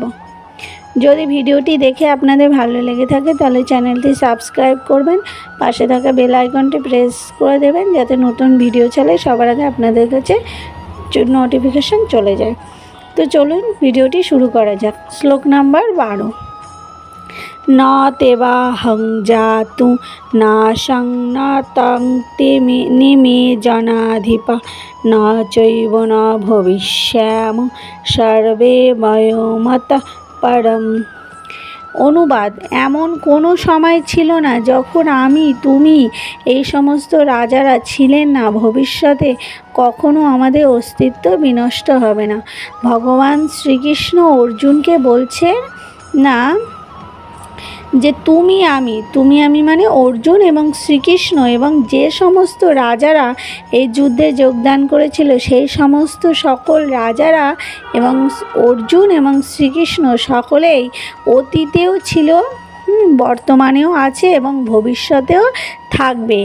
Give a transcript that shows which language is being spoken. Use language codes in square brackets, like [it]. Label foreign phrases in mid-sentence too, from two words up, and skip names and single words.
[bn] যদি ভিডিওটি দেখে আপনাদের ভালো লেগে থাকে তাহলে চ্যানেলটি সাবস্ক্রাইব করবেন, পাশে থাকা বেল আইকনটি প্রেস করে দেবেন যাতে নতুন ভিডিও চলে সবার আগে আপনাদের কাছে নোটিফিকেশন চলে যায়। তো চলুন ভিডিওটি শুরু করা যাক। শ্লোক নাম্বার 12। [sa] न तेवाहं जातु नाशं न तं निमे जनाधिपा न चैव न भविष्याम सर्वे वयोमतः परम। [bn] অনুবাদ: এমন কোনো সময় ছিল না যখন আমি, তুমি, এই সমস্ত রাজারা ছিলেন না। ভবিষ্যতে কখনো আমাদের অস্তিত্ব বিনষ্ট হবে না। ভগবান শ্রীকৃষ্ণ অর্জুনকে বলছেন না যে তুমি আমি মানে অর্জুন এবং শ্রীকৃষ্ণ এবং যে সমস্ত রাজারা এই যুদ্ধে যোগদান করেছিল সেই সমস্ত সকল রাজারা এবং অর্জুন এবং শ্রীকৃষ্ণ সকলেই অতীতেও ছিল, বর্তমানেও আছে এবং ভবিষ্যতেও থাকবে।